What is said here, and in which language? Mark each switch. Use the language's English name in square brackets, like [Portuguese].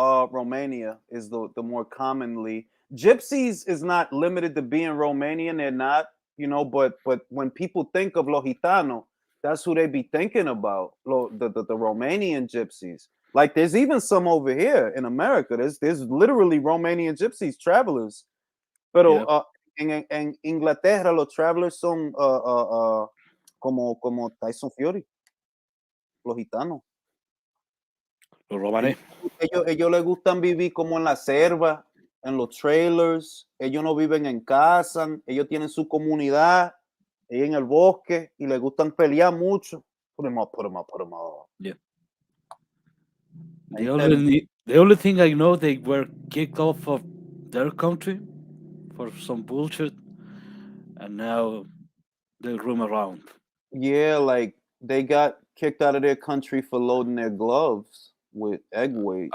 [English] Romania is the more commonly. Gypsies is not limited to being Romanian. They're not, but when people think of Los Gitanos, that's who they be thinking about. The Romanian gypsies. Like, there's even some over here in America. There's literally Romanian gypsies, travelers. [Spanish] Pero en Inglaterra los travelers son como Tyson Fury, los gitanos. Los robaré. Ellos les gustan vivir como en la selva, en los trailers. Ellos no viven en casa. Ellos tienen su comunidad ahí en el bosque y les gustan pelear mucho. [English] Put them up. Yeah. The only thing I know, they were kicked off of their country for some bullshit, and now they roam around. Yeah, like they got kicked out of their country for loading their gloves with egg weight.